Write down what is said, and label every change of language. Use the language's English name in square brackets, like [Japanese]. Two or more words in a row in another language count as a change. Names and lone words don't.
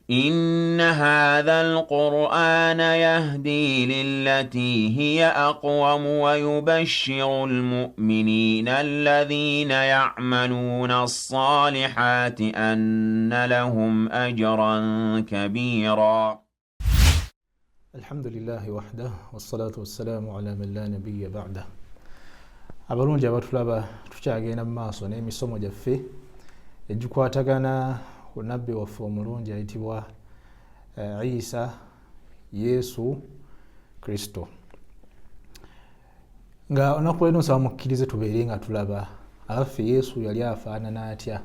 [Arabic] إن هذا القرآن يهدي للتي هي أقوم ويبشر المؤمنين الذين يعملون الصالحات أن لهم أجرا كبيرا. الحمد لله وحده والصلاة والسلام على من لا نبي بعده. [Ganda] abalungi abatulaba tukyagenda mu maaso n'emisomo gyaffe egikwatagana ku nabbi waffe omulungi ayitibwa Isa Yesu Kristo. Nga onaku lero nsaba mukkirize tubeere nga tulaba abaffe Yesu yali afaanana atya.